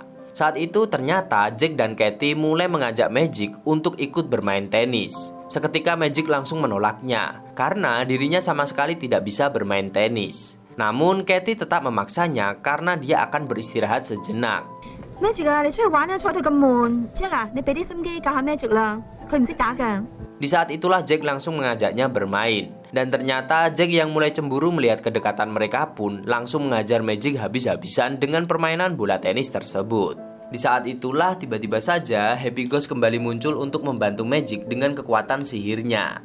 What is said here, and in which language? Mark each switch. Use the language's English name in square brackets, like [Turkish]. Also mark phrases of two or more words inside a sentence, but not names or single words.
[Indonesian] Saat itu ternyata Jack dan Katie mulai mengajak Magic untuk ikut bermain tenis. Seketika Magic langsung menolaknya, karena dirinya sama sekali tidak bisa bermain tenis. Namun Katie tetap memaksanya karena dia akan beristirahat sejenak. [Cantonese] Magic 啊，你出去玩啊，坐到咁悶。Jack 啊，你俾啲心機教下 Magic 啦，佢唔識打㗎。 [Indonesian] Di saat itulah Jack langsung mengajaknya bermain. Dan ternyata Jack yang mulai cemburu melihat kedekatan mereka pun langsung mengajar Magic habis-habisan dengan permainan bola tenis tersebut. Di saat itulah tiba-tiba saja Happy Ghost kembali muncul untuk membantu Magic dengan kekuatan sihirnya.